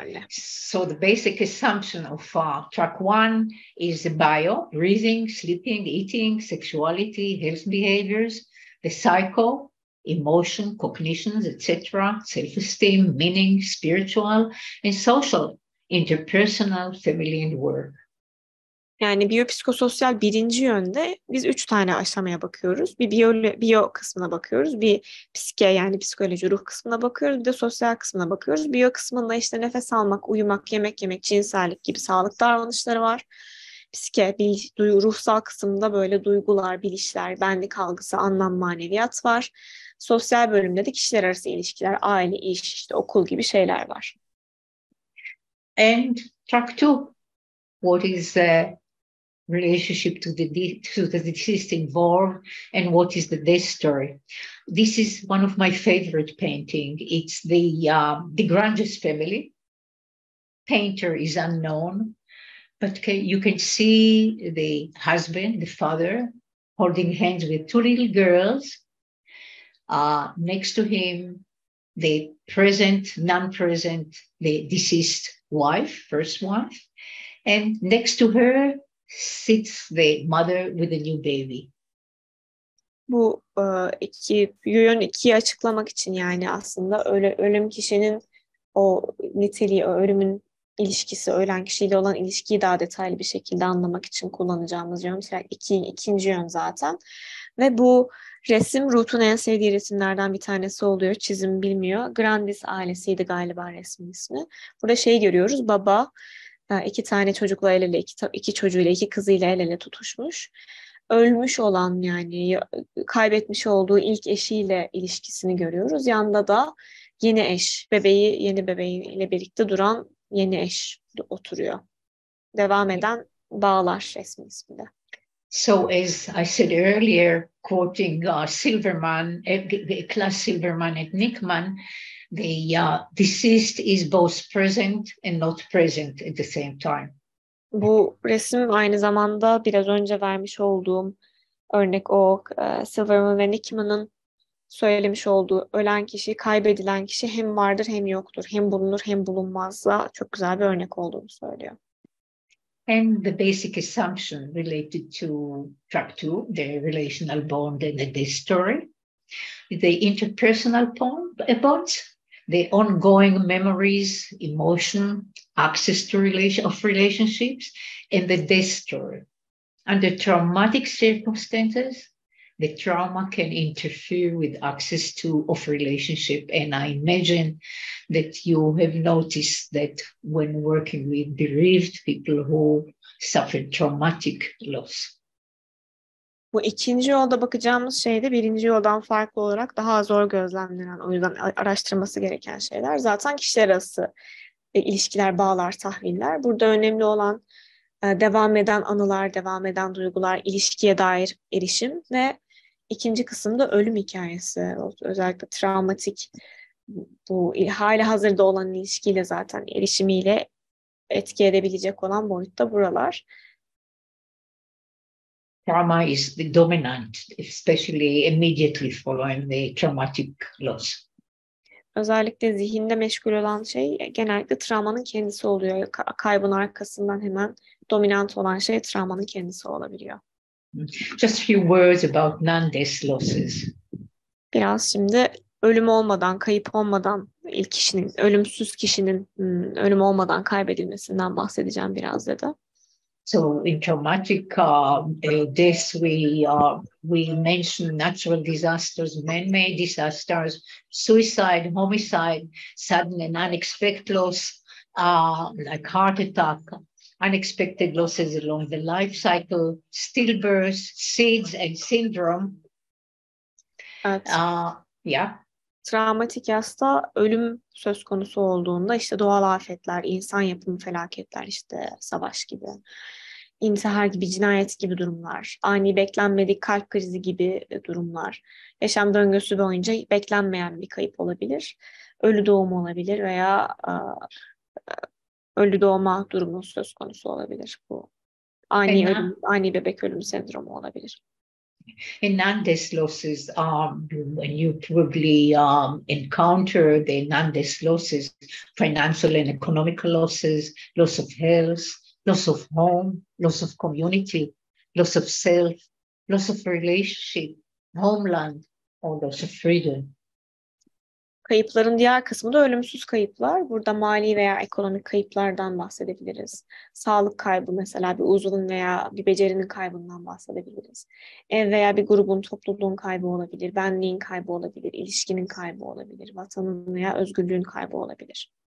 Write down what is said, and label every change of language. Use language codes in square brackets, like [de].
[en] So the basic assumption of track 1 is the bio, breathing, sleeping, eating, sexuality, health behaviors, the psycho, emotion, cognitions, etc., self-esteem, meaning, spiritual, and social, interpersonal, family, and work. [tr] Yani biyopsikososyal birinci yönde biz 3 tane aşamaya bakıyoruz. Bir biyo kısmına bakıyoruz. Bir psike, yani psikoloji, ruh kısmına bakıyoruz. Bir de sosyal kısmına bakıyoruz. Biyo kısmında işte nefes almak, uyumak, yemek yemek, cinsellik gibi sağlık davranışları var. Psike, ruhsal kısımda böyle duygular, bilişler, benlik algısı, anlam, maneviyat var. Sosyal bölümde de kişiler arası ilişkiler, aile, iş, işte okul gibi şeyler var. [en] And track 2, what is relationship to the deceased involved, and what is the death story. This is one of my favorite painting. It's the Granges family. Painter is unknown, but you can see the husband, the father, holding hands with 2 little girls. Next to him, the present, non-present, the deceased wife, first wife, and next to her sits the mother with a new baby. [tr] Bu yön ikiyi açıklamak için, yani aslında ölüm kişinin o niteliği, o ölümün ilişkisi, ölen kişiyle olan ilişkiyi daha detaylı bir şekilde anlamak için kullanacağımız yön. İkinci yön zaten. Ve bu resim Ruth'un en sevdiği resimlerden bir tanesi oluyor. Çizim bilmiyor. Grandis ailesiydi galiba resmin ismi. Burada görüyoruz. Baba 2 tane çocukla el ele, iki çocuğuyla, 2 kızıyla el ele tutuşmuş. Ölmüş olan, yani kaybetmiş olduğu ilk eşiyle ilişkisini görüyoruz. Yanında da yeni eş, yeni bebeğiyle birlikte duran yeni eş oturuyor. Devam eden bağlar resmin isminde. [en] So as I said earlier, quoting Silverman, Klaus Silverman and Nickman, the deceased is both present and not present at the same time. [tr] Bu resim aynı zamanda biraz önce vermiş olduğum örnek, o Silverman ve Nickman'ın söylemiş olduğu ölen kişi, kaybedilen kişi hem vardır hem yoktur, hem bulunur hem bulunmazsa çok güzel bir örnek olduğunu söylüyor. [en] And the basic assumption related to track 2, the relational bond and the death story. the interpersonal bonds, the ongoing memories, emotion, access to relationships, and the death story. Under traumatic circumstances, the trauma can interfere with access to of relationship. And I imagine that you have noticed that when working with bereaved people who suffered traumatic loss. [tr] Bu ikinci yolda bakacağımız şey de birinci yoldan farklı olarak daha zor gözlemlenen, o yüzden araştırması gereken şeyler. Zaten kişiler arası ilişkiler, bağlar, tahviller. Burada önemli olan devam eden anılar, devam eden duygular, ilişkiye dair erişim ve ikinci kısımda ölüm hikayesi. Özellikle travmatik, bu hali hazırda olan ilişkiyle zaten erişimiyle etki edebilecek olan boyutta buralar. [en] Trauma is the dominant, especially immediately following the traumatic loss. [tr] Özellikle zihinde meşgul olan şey genellikle travmanın kendisi oluyor. Kaybın arkasından hemen dominant olan şey travmanın kendisi olabiliyor. [en] Just a few words about non-death losses. [tr] Biraz şimdi ölüm olmadan, kayıp olmadan ilk kişinin, ölümsüz kişinin ölüm olmadan kaybedilmesinden bahsedeceğim biraz dedi. [en] So in traumatic death, we mention natural disasters, man-made disasters, suicide, homicide, sudden and unexpected loss, like heart attack, unexpected losses along the life cycle, stillbirth, SIDS, and syndrome. [tr] Evet. [en] Yeah. [tr] Travmatik yasta ölüm söz konusu olduğunda işte doğal afetler, insan yapımı felaketler, işte savaş gibi, intihar gibi, cinayet gibi durumlar, ani beklenmedik kalp krizi gibi durumlar, yaşam döngüsü boyunca beklenmeyen bir kayıp olabilir, ölü doğum olabilir veya ölü doğma durumu söz konusu olabilir. Bu ani ölüm, ani bebek ölümü sendromu olabilir. [en] And non-death losses, and you probably encounter the non-death losses, financial and economical losses, loss of health, loss of home, loss of community, loss of self, loss of relationship, homeland, or loss of freedom. [tr] Kayıpların diğer kısmı da ölümsüz kayıplar. Burada mali veya ekonomik kayıplardan bahsedebiliriz. Sağlık kaybı, mesela bir uzvun veya bir becerinin kaybından bahsedebiliriz. Ev veya bir grubun, topluluğun kaybı olabilir, benliğin kaybı olabilir, ilişkinin kaybı olabilir, vatanın veya özgürlüğün kaybı olabilir.